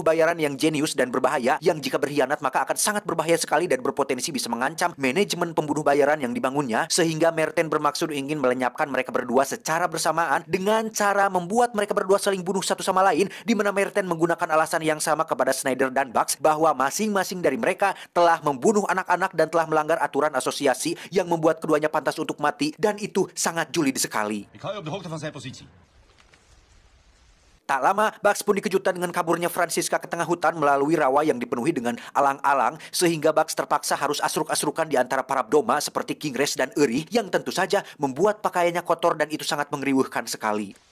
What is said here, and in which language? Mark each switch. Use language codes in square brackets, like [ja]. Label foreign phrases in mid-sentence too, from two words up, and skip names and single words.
[id] bayaran yang jenius dan berbahaya yang jika berkhianat maka akan sangat berbahaya sekali dan berpotensi bisa mengancam manajemen pembunuh bayaran yang dibangunnya sehingga Mertens bermaksud ingin melenyapkan mereka berdua secara bersamaan dengan cara membuat mereka berdua saling bunuh satu sama lain di mana Mertens menggunakan alasan yang sama kepada Schneider dan Buck bahwa masing-masing dari mereka telah membunuh anak-anak dan telah melanggar aturan asosiasi yang membuat keduanya pantas untuk mati dan itu sangat julid sekali. [nl] Ik hou je op de hoogte van zijn positie. [id] Tak lama, Bugs pun dikejutkan dengan kaburnya Francisca ke tengah hutan melalui rawa yang dipenuhi dengan alang-alang sehingga Bugs terpaksa harus asruk-asrukan di antara para doma seperti Kingres dan Eri yang tentu saja membuat pakaiannya kotor dan itu sangat mengeriuhkan sekali.